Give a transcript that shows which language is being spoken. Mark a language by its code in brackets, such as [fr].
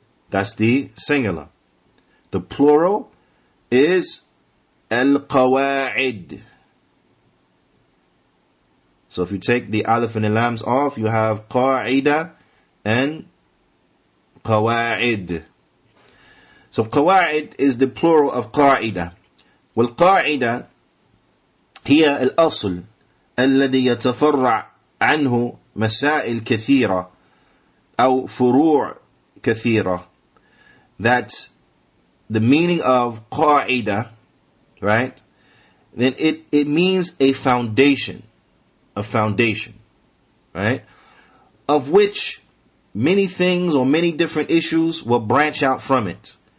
[en] That's the singular. The plural is Al-Qawa'id. So if you take the alif and the lams off, you have Qa'idah and Qawa'id. So قواعد is the plural of قاعدة. [ar] والقاعدة هي الأصل الذي يتفرع عنه مسائل كثيرة أو فروع كثيرة. [en] That the meaning of قاعدة, right? Then it means a foundation, right? Of which many things or many different issues will branch out from it.